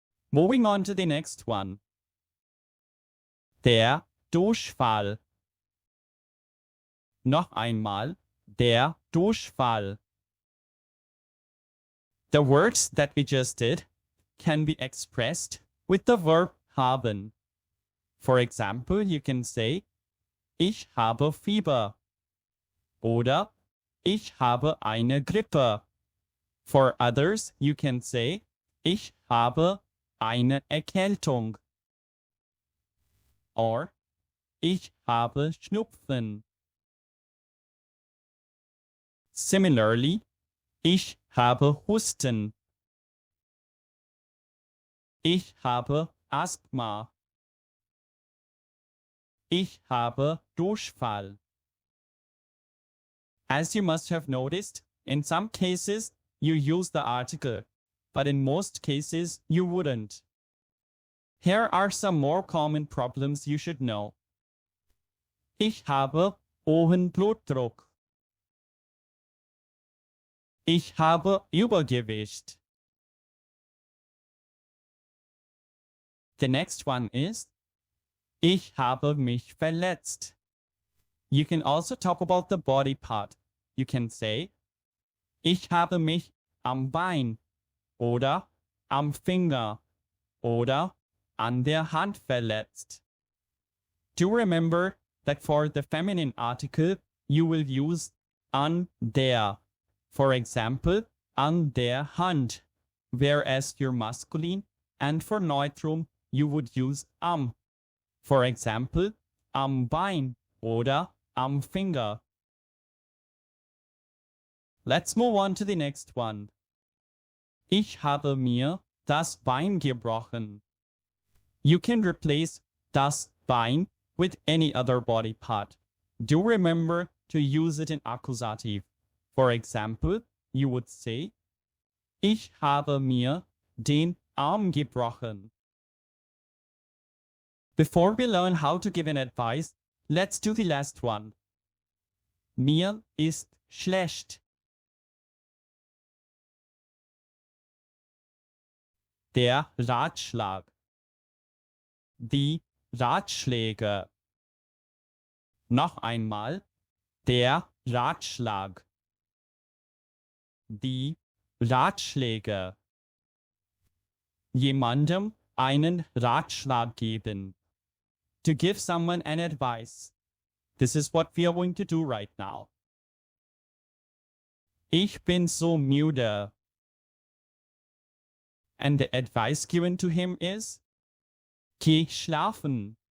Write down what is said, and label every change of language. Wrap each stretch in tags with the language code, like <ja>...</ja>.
<en>Moving on to the next one.</en> <de>Der Durchfall. Noch einmal, der Durchfall.</de> <en>The words that we just did can be expressed with the verb haben. For example, you can say,</en> <de>ich habe Fieber. Oder ich habe eine Grippe.</de> <en>For others, you can say,</en> <de>ich habe eine Erkältung. Or, ich habe Schnupfen. Similarly, ich habe Husten. Ich habe Asthma. Ich habe Durchfall.</de> <en>As you must have noticed, in some cases you use the article, but in most cases you wouldn't. Here are some more common problems you should know.</en> <de>Ich habe hohen Blutdruck. Ich habe Übergewicht.</de> <en>The next one is</en> <de>ich habe mich verletzt.</de> <en>You can also talk about the body part. You can say</en> <de>ich habe mich am Bein oder am Finger oder an der Hand verletzt.</de> <en>Do remember that for the feminine article you will use an der. For example, an der Hand, whereas your masculine and for neutrum you would use am. For example,</en> <de>am Bein oder am Finger.</de> <en>Let's move on to the next one.</en> <de>Ich habe mir das Bein gebrochen.</de> <en>You can replace das Bein with any other body part. Do remember to use it in accusative. For example, you would say,</en> <de>ich habe mir den Arm gebrochen.</de> <en>Before we learn how to give an advice, let's do the last one.</en> <de>Mir ist schlecht. Der Ratschlag. Die Ratschläge. Noch einmal. Der Ratschlag. Die Ratschläge. Jemandem einen Ratschlag geben.</de> <en>To give someone an advice. This is what we are going to do right now.</en> <de>Ich bin so müde.</de> <en>And the advice given to him is,</en> <de>geh schlafen.</de>